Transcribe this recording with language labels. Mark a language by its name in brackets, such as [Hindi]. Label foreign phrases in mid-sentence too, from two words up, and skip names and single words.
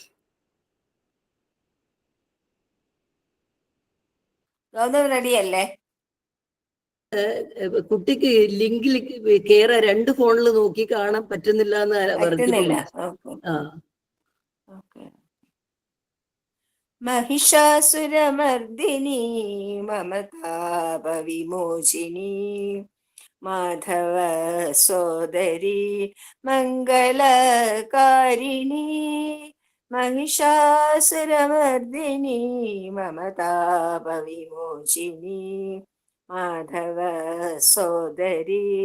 [Malayalam] ഗൗതം റെഡിയല്ലേ? കുട്ടിക്ക് ലിങ്കിൽ കേറാ 2 ഫോണിൽ നോക്കി കാണാൻ പറ്റുന്നില്ല എന്ന് പറഞ്ഞു. [Sanskrit] महिषासुरमर्दिनी ममतापविमोचिनी माधव सोदरी मङ्गलकारिणी महिषासुरमर्दिनी ममतापविमोचिनी माधव सोदरी